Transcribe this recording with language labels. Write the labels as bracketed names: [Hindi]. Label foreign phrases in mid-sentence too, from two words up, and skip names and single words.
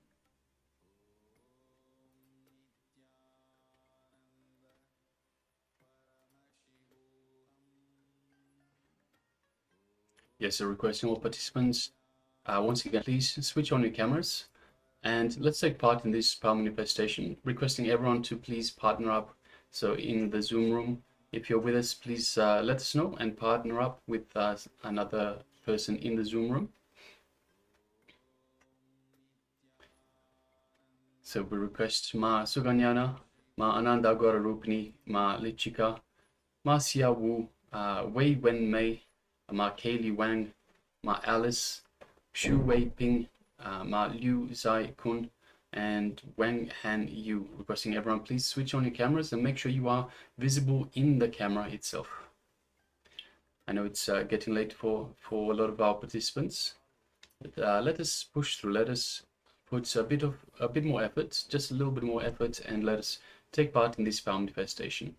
[English] Yes, so requesting all participants, once again, please switch on your cameras and let's take part in this power manifestation. Requesting everyone to please partner up. So in the Zoom room, if you're with us, please let us know and partner up with another person in the Zoom room. So we request Ma Suganyana, Ma Ananda Gaurarupini, Ma Lichika, Ma Xia Wu, Wei Wen Mei, Ma Kaylee Wang, Ma Alice, Shu Wei Ping, Ma Liu Zai Kun, and Wang Han Yu. Requesting everyone please switch on your cameras and make sure you are visible in the camera itself. I know it's getting late for a lot of our participants, but let us push through. Let us put a bit more effort, just a little bit more effort, and let us take part in this power manifestation.